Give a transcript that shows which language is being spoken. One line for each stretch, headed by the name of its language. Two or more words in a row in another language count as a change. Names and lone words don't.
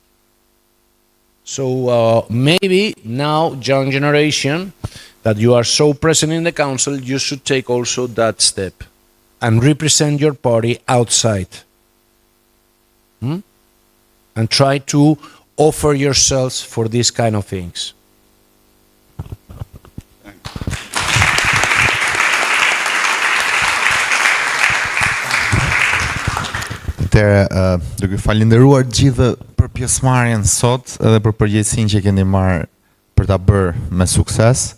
English: So maybe now, young generation, that you are so present in the council, you should take also that step and represent your party outside. And try to offer yourselves for these kind of things.
Albanian: Duke falenderuar gjithë për pjesëmarrjen sot edhe për përgjegjësinë që keni marrë për ta bërë me sukses.